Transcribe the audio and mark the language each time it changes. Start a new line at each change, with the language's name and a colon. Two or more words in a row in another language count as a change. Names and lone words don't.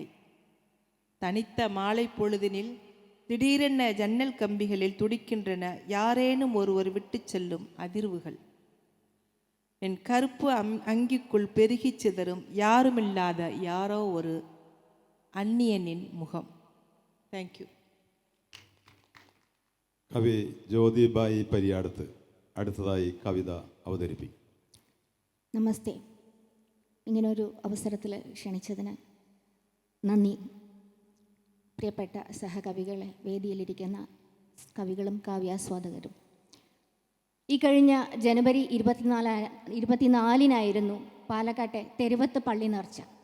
Tamil: தனித்த மாலை பொழுதினில் திடீரென ஜன்னல் கம்பிகளில் துடிக்கின்றன யாரேனும் ஒருவர் விட்டு செல்லும் அதிர்வுகள். என் கருப்பு அங்கிக்குள் பெருகி சிதறும் யாருமில்லாத யாரோ ஒரு அந்நியனின் முகம்.
English: thank you.
Malayalam: കവി ജ്യോതിബായി പരിയാടത്ത് അടുത്തതായി കവിത അവതരിപ്പിക്കും. നമസ്തേ. ഇങ്ങനൊരു അവസരത്തിൽ ക്ഷണിച്ചതിന് നന്ദി. പ്രിയപ്പെട്ട സഹകവികളെ, വേദിയിലിരിക്കുന്ന കവികളും കാവ്യാസ്വാദകരും, ഈ കഴിഞ്ഞ ജനുവരി 24-നായിരുന്നു പാലക്കാട്ടെ തെരുവത്ത് പള്ളി നേർച്ച.